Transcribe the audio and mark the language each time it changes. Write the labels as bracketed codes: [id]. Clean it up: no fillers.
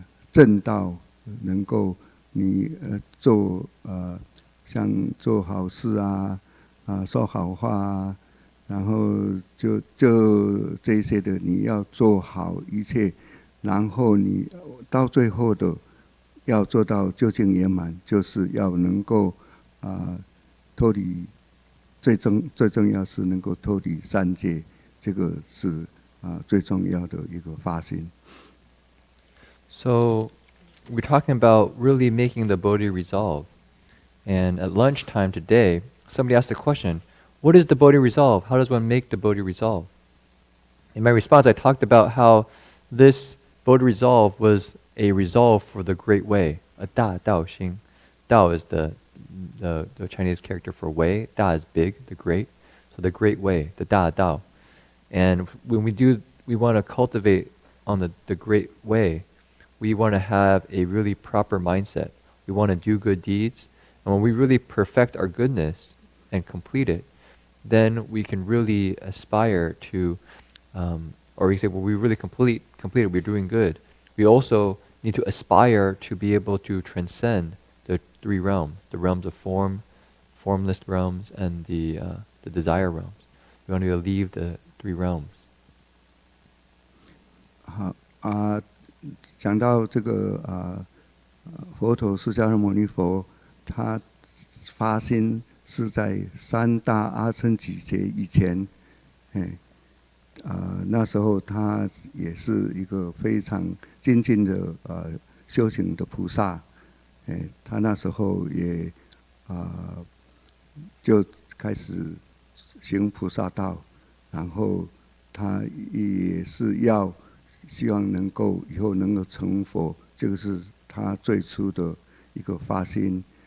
[zh] 正道，能够你做像做好事啊说好话啊，然后就这些的你要做好一切，然后你到最后的要做到究竟圆满，就是要能够脱离最重要是能够脱离三界，这个是最重要的一个发心。 [en] So we're talking about really making the Bodhi resolve. And at lunchtime today, somebody asked the question, what is the Bodhi resolve? How does one make the Bodhi resolve? In my response, I talked about how this Bodhi resolve was a resolve for the great way, a Da Dao Xing. Dao is the Chinese character for way. Da is big, the great. So the great way, the Da Dao. And when we want to cultivate on the great way, we want to have a really proper mindset. We want to do good deeds. And when we really perfect our goodness and complete it, then we can really aspire to, or we say, well, we really complete it, we're doing good. We also need to aspire to be able to transcend the three realms, the realms of form, formless realms, and the desire realms. We want to leave the three realms. [zh] 好讲到这个佛陀释迦牟尼佛，他发心是在三大阿僧祇劫以前，那时候他也是一个非常精进的修行的菩萨，他那时候也就开始行菩萨道，然后他也是要希望能够以后能够成佛，这个是他最初的一个发心。